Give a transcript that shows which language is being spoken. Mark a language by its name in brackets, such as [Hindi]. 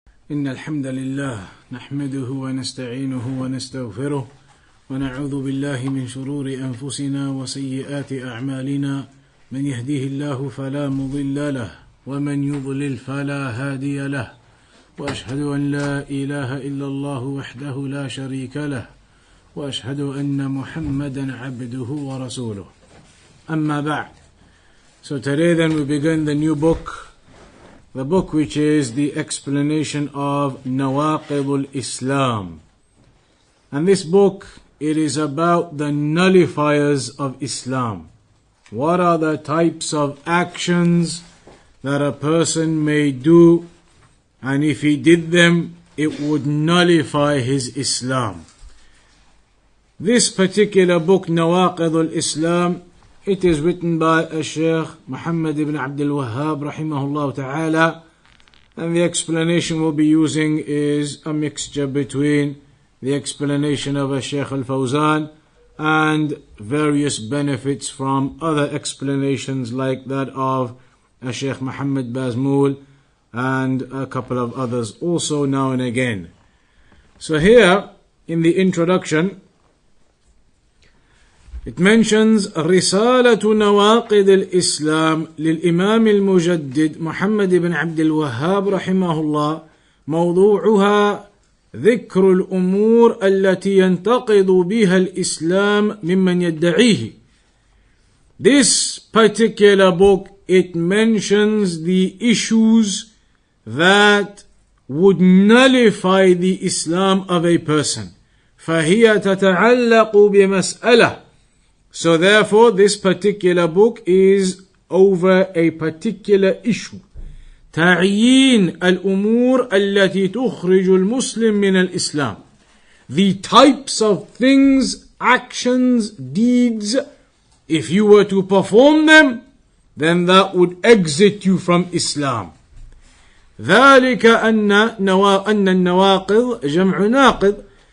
[Arabic] إن الحمد لله نحمده ونستعينه ونستغفره ونعوذ بالله من شرور أنفسنا وسيئات أعمالنا من يهديه الله فلا مضل له ومن يضلل فلا هادي له وأشهد أن لا إله إلا الله وحده لا شريك له وأشهد أن محمدا عبده ورسوله أما بعد. [English] So today then we begin the new book, the book which is the explanation of Nawaqid Islam. And this book, it is about the nullifiers of Islam. What are the types of actions that a person may do, and if he did them, it would nullify his Islam. This particular book, Nawaqid Islam, it is written by Shaykh Muhammad ibn Abdul Wahhab rahimahullah ta'ala, and the explanation we'll be using is a mixture between the explanation of Shaykh al-Fawzan and various benefits from other explanations like that of Shaykh Muhammad Bazmul and a couple of others also now and again. So here in the introduction it mentions [Arabic] رسالة نواقض الإسلام للإمام المجدد محمد بن عبد الوهاب رحمه الله موضوعها ذكر الأمور التي ينتقض بها الإسلام ممن يدعيه. [English] This particular book, it mentions the issues that would nullify the Islam of a person. [Arabic] فهي تتعلق بمسألة. [English] So therefore this particular book is over a particular issue. [Arabic] تعيين الأمور التي تخرج المسلم من الإسلام. [English] The types of things, actions, deeds, if you were to perform them, then that would exit you from Islam. [Arabic] ذلك أن النواقض جمع ناقض.